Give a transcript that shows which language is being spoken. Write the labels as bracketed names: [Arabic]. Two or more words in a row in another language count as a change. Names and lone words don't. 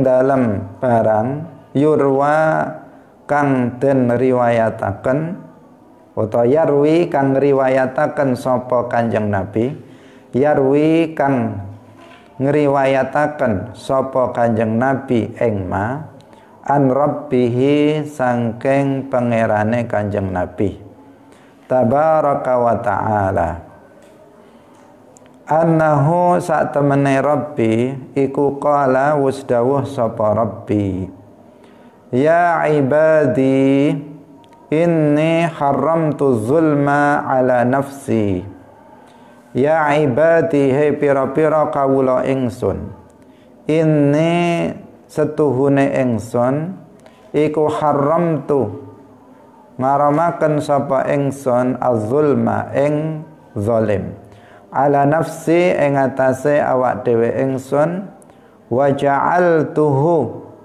[Javanese] dalem barang yurwa kang den riwayataken utawa yarwi kang ngriwayataken sapa Kanjeng Nabi, yarwi kang ngriwayataken sapa Kanjeng Nabi ing [Arabic] ما عن ربه [Javanese] saking pangerane Kanjeng Nabi [Arabic] تبارك وتعالى [Javanese] annahu sak temene Rabbi iku qala wis dawuh sapa Rabbi, [Arabic] يا عبادي إني حرمت ظلما على نفسي. يا عبادي [Javanese] he pira-pira kawula ingsun, inni setuhune ingsun iku haramtu ngaramaken sapa ingsun az-zulma ing zalim [Arabic] على نفسي [Javanese] ing atase awak dhewe ingsun, [Arabic] وجعلته